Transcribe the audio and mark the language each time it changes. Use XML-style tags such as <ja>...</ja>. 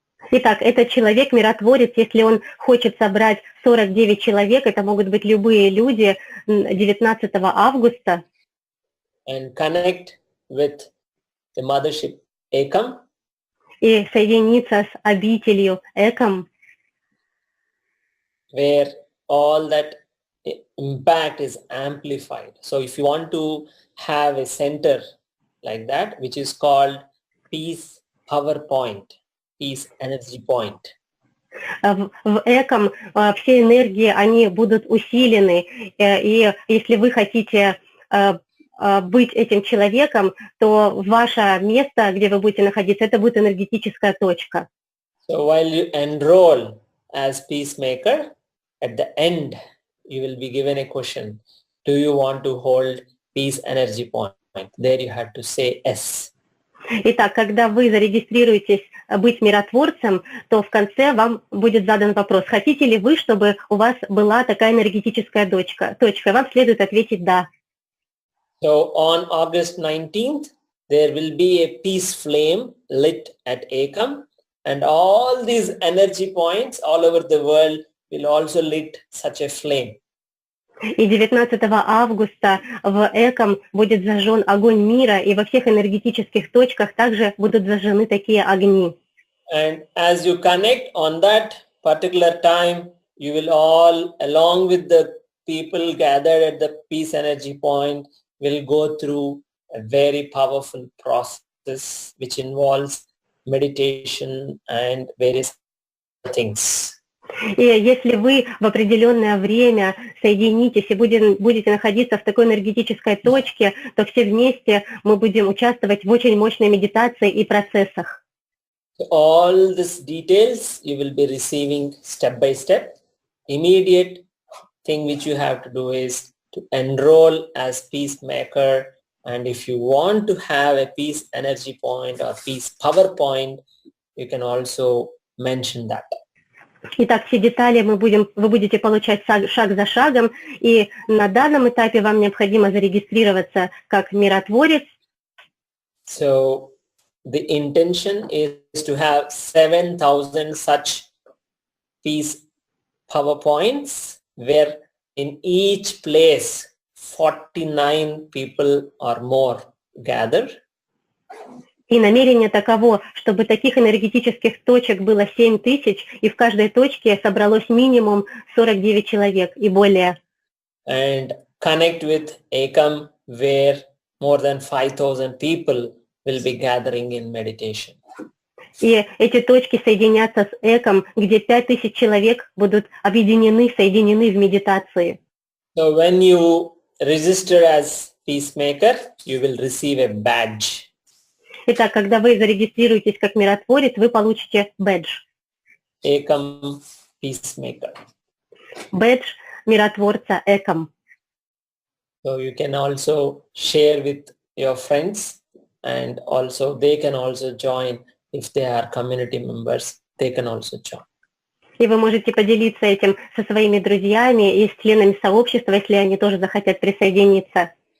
<ru>Итак, этот человек-миротворец, если он хочет собрать 49 человек, это могут быть любые люди, 19 августа,</ru> <en>and connect with the mothership Ekam,</en> <ru>и соединиться с обителью ЭКОМ,</ru> <en>where all that impact is amplified. So if you want to have a center like that, which is called Peace Power Point, Peace Energy Point.</en> <ru>в ЭКОМ все энергии, они будут усилены, и если вы хотите быть этим человеком, то ваше место, где вы будете находиться, это будет энергетическая точка.</ru> <en>So while you enroll as peacemaker, at the end, you will be given a question. Do you want to hold peace energy point? There you have to say yes.</en> <ru>Итак, когда вы зарегистрируетесь быть миротворцем, то в конце вам будет задан вопрос, хотите ли вы, чтобы у вас была такая энергетическая точка. Вам следует ответить «да».</ru> <en>So on August 19th, there will be a peace flame lit at Ekam, and all these energy points all over the world will also lit such a flame.</en> <ru>И 19 августа в ЭКОМ будет зажжен огонь мира, и во всех энергетических точках также будут зажжены такие огни.</ru> <en>And as you connect on that particular time, you will all, along with the people gathered at the peace energy point, will go through a very powerful process which involves meditation and various things.</en> <ru>И если вы в определенное время соединитесь и будете находиться в такой энергетической точке, то все вместе мы будем участвовать в очень мощной медитации и процессах.</ru> <en>So all these details you will be receiving step by step. Immediate thing which you have to do is to enroll as peacemaker And if you want to have a peace energy point or peace power point, you can also mention that.</en> <ru>Итак, все детали вы будете получать шаг за шагом, и на данном этапе вам необходимо зарегистрироваться как миротворец.</ru> <en>So the intention is to have 7,000 such peace power points, where in each place 49 people or more gather.</en> <ru>И намерение таково, чтобы таких энергетических точек было 7000, и в каждой точке собралось минимум 49 человек и более.</ru> <en>And connect with Ekam, where more than 5,000 people will be gathering in meditation.</en> <ru>И эти точки соединятся с Эком, где 5000 человек будут соединены в медитации.</ru> <en>So when you register as peacemaker, you will receive a badge.</en> <ru>Итак, когда вы зарегистрируетесь как миротворец, вы получите бэдж.</ru> <en>Ekam peacemaker.</en> <ru>Бэдж миротворца Эком.</ru> <en>So you can also share with your friends, and also they can also join. If they are community members, they can also join.</en> <ru>И вы можете поделиться этим со своими друзьями и с членами сообщества, если они тоже захотят присоединиться.</ru>